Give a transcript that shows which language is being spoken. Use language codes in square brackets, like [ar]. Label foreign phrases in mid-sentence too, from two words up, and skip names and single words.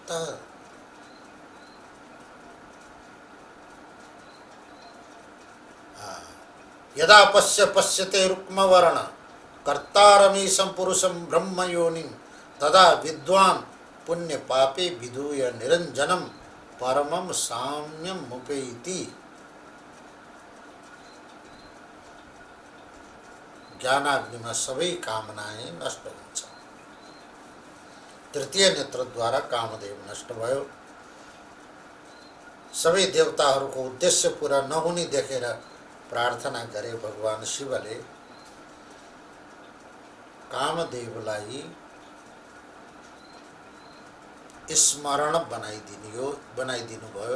[sa] यदा पश्यते रुक्मवर्ण कर्तारमीशं पुरुषं ब्रह्मयोनिं तदा विद्वान् पुण्य पापे विधूय निरंजनम परमं साम्यम मुपेति। [ne] ज्ञानाग्नि में सबै कामनाएं नष्ट हुन्छ। तृतीय नेत्र द्वारा कामदेव नष्ट भयो। सबै देवताहरूको उद्देश्य पूरा नहुने देखेर प्रार्थना गरे भगवान शिवले कामदेवलाई स्मरण बनाइदिनु भयो।